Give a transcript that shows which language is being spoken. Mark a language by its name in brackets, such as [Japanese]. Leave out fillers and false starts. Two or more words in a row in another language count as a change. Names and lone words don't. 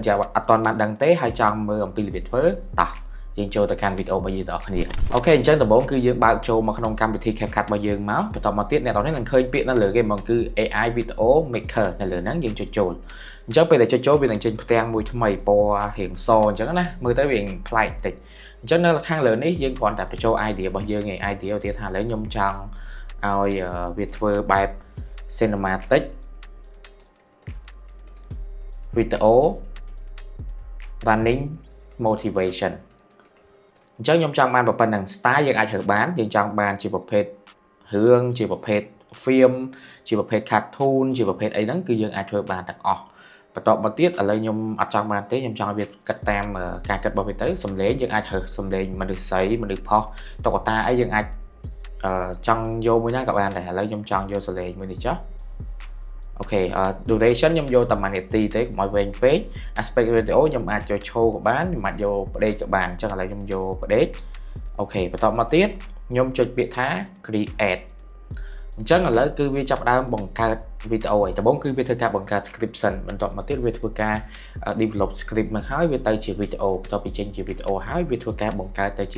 [Khmer] ជាអត់ទាន់បានដឹងទេហើយចង់មើលអំពីរបៀបធ្វើតោះយើងចូលទៅកាន់វីដេអូរបស់យើងទាំងអស់គ្នាអូខេអញ្ចឹងដំបូងគឺយើងបើកចូលមកក្នុងកម្មវិធី CapCut របស់យើងមកបន្ទាប់មកទៀតអ្នកនរនេះនឹងឃើញពាក្យនៅលើគេហ្មងគឺ AI Video Maker នៅលើហ្នឹងយើងចុចចូលអញ្ចឹងពេលដែលចុចចូលវានឹងចេញផ្ទាំងមួយថ្មីពណ៌រាងសអញ្ចឹងណាមើលទៅវាប្លែកតិចអញ្ចឹងនៅខាងលើនេះយើងគ្រាន់តែបញ្ចូល idea របស់យើងឯង idea ទៀតថាឥឡូវខ្ញុំចង់ឲ្យវាធ្វើបែប cinematic [English] video running motivation [Khmer] អញ្ចឹងខ្ញុំចង់បានប៉ុណ្ណឹង style យើងអាចរើសបានយើងចង់បានជាប្រភេទរឿងជាប្រភេទ film ជាប្រភេទ cartoon ជាប្រភេទអីហ្នឹងគឺយើងអាចធ្វើបានទាំងអស់បន្តមកទៀតឥឡូវខ្ញុំអត់ចង់បានទេខ្ញុំចង់ឲ្យវាគិតតាមការគិតរបស់វាទៅសំឡេងយើងអាចរើសសំឡេងមនុស្សស្រីមនុស្សផុសតុក្កតាអីយើងអាចចង់យកមួយណា ក៏បានដែរឥឡូវខ្ញុំចង់យកសំឡេងមួយនេះចុះអូខេ duration ខ្ញុំយកតែ1នាទីទេកុំឲ្យវែងពេក [English] aspect ratio [Khmer] ខ្ញុំអាចយកឈរក៏បានខ្ញុំអាចយកផ្ដេកក៏បានអញ្ចឹងឥឡូវខ្ញុំយកផ្ដេកអូខេបន្តមកទៀតខ្ញុំចុចពាក្យថា create អញ្ចឹងឥឡូ វគឺវាចាប់ដើមបង្កើតវីដេអូហើយដំបូងគឺវាធ្វើការបង្កើត script សិនបន្ទាប់មកទៀតវាធ្វើការ [English] develop script [Khmer] មកហើយវាទៅជាវីដេអូបន្ទាប់ពីចេញជាវីដេអូហើយវាធ្វើការបង្កើតទៅជា